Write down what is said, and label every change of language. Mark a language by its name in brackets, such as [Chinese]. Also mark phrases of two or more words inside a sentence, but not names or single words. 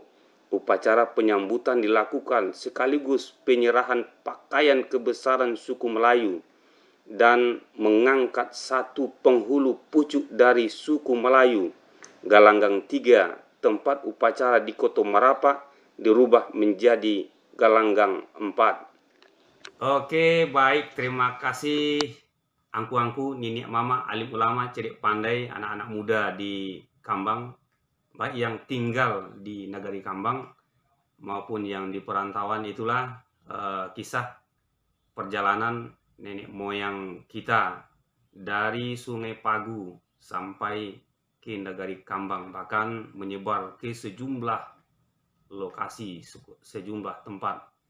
[Indonesian] Upacara penyambutan dilakukan sekaligus penyerahan pakaian kebesaran suku Melayu dan mengangkat 1 penghulu pucuk dari suku Melayu. Galanggang 3, tempat upacara di Koto Marapak, dirubah menjadi Galanggang 4. Oke, baik, terima kasih angku-angku, nini mama, alim ulama, cerik pandai, anak-anak muda di Kambang, baik yang tinggal di Nagari Kambang maupun yang di perantauan. Itulah kisah perjalanan nenek moyang kita dari Sungai Pagu sampai ke Nagari Kambang, bahkan menyebar ke sejumlah lokasi, sejumlah tempat.